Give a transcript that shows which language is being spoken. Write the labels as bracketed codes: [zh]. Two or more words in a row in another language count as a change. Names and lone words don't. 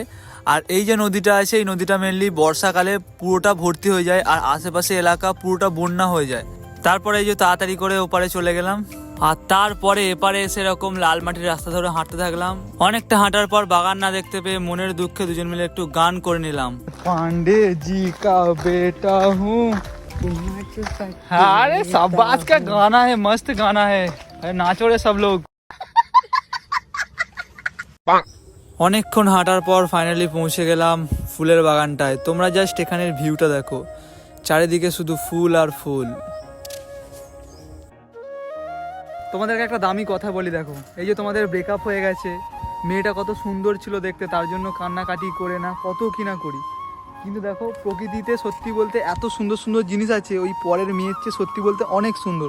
[bn] আর এই যে নদীটা আছে, এই নদীটা মেনলি বর্ষাকালে পুরোটা ভর্তি হয়ে যায়, আর আশেপাশে এলাকা পুরোটা বন্যা হয়ে যায়। তারপরে এই যে তাড়াতাড়ি করে ওপারে চলে গেলাম, আর তারপরে এপারে এসে এরকম লাল মাটির রাস্তা ধরে হাঁটতে থাকলাম। অনেকটা হাঁটার পর বাগান না দেখতে পেয়ে মনের দুঃখে দুজন মিলে একটু গান করে নিলাম। [hi] पांडे जी का बेटा हूँ, अरे शाबाश का गाना है, मस्त गाना है, अरे नाचो रे सब लोग। [bn] অনেকক্ষণ হাঁটার পর ফাইনালি পৌঁছে গেলাম ফুলের বাগানটায়। তোমরা জাস্ট এখানের ভিউটা দেখো, চারিদিকে শুধু ফুল আর ফুল। তোমাদেরকে একটা দামি কথা বলি, দেখো এই যে তোমাদের ব্রেকআপ হয়ে গেছে, মেয়েটা কত সুন্দর ছিল দেখতে, তার জন্য কান্নাকাটি করে না কত কিনা করি, কিন্তু দেখো প্রকৃতিতে সত্যি বলতে এত সুন্দর সুন্দর জিনিস আছে, ওই পরের মেয়ের চেয়ে সত্যি বলতে অনেক সুন্দর।